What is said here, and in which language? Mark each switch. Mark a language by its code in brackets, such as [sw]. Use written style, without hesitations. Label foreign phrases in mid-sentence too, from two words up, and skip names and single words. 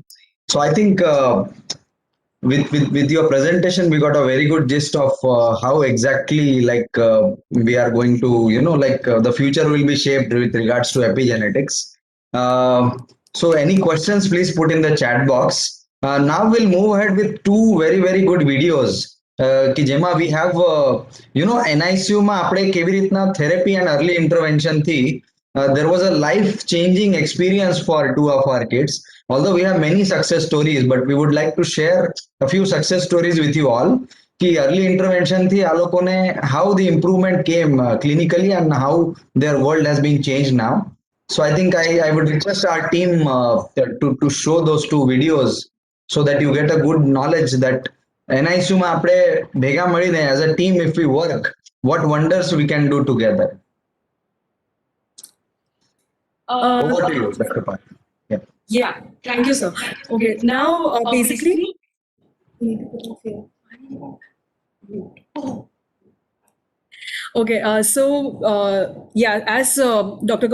[en] So I think with your presentation, we got a very good gist of how exactly we are going to, the future will be shaped with regards to epigenetics. So any questions, please put in the chat box. Now we'll move ahead with two very good videos. [gu] કે જેમાં [en] we have NICU [gu] માં આપણે કેવી રીતના [en] therapy and early intervention [gu] થી [en] there was a life changing experience for two of our kids. Although we have many success stories, but we would like to share a few success stories with you all. [gu] Ki early intervention thi આ લોકોને [en] how the improvement came clinically and how their world has been changed now. So I think I would request our team to show those two videos so that you get a good knowledge that NICU [gu] માં આપણે ભેગા મળીને [en] as a team, if we work, what wonders we can do together. Over to you, Dr. Pat. Yeah, thank you, sir. Okay, now basically. Okay, yeah, as Dr.